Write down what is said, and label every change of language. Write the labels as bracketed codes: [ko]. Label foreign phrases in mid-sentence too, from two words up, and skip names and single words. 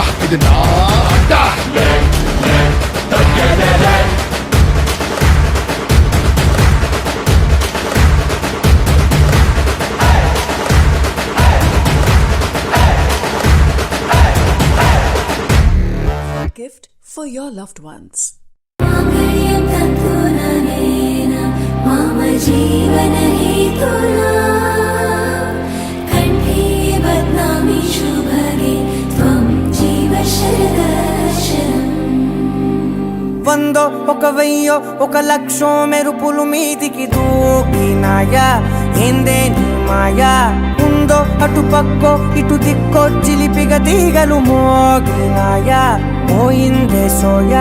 [te] ఇది నా అడ్డ. [en] Gift for your loved ones. [sa] मांगल्यं तन्तुननेन मम जीवनहेतुना कण्ठे बध्नामि शुभगे त्वं जीव शरदर्शनम्. [te] వందో ఒక వెయ్యో ఒక లక్షో మెరుపులు మీదికి దూకినాయా ఏందే నీ మాయా ఉందో అటు పక్కో ఇటు దిక్కో చిలిపిగ తీగలు మోగినాయా పోయిందే సోయా